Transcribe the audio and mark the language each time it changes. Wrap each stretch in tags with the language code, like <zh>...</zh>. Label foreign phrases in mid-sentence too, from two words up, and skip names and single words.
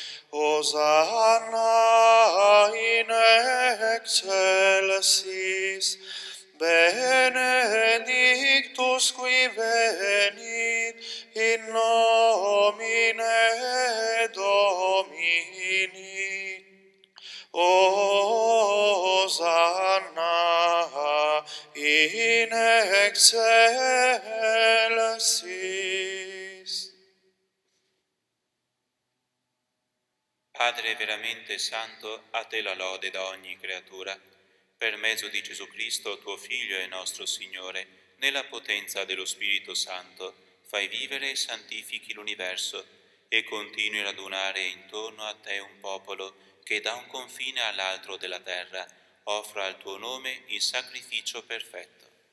<la>Hosanna in excelsis, benedictus qui venit in nomine Domini. Hosanna in excelsis.</la> <it>Padre veramente santo, a te la lode da ogni creatura. Per mezzo di Gesù Cristo, tuo Figlio e nostro Signore, nella potenza dello Spirito Santo, fai vivere e santifichi l'universo e continui a radunare intorno a te un popolo che da un confine all'altro della terra offra al tuo nome il sacrificio perfetto.</it>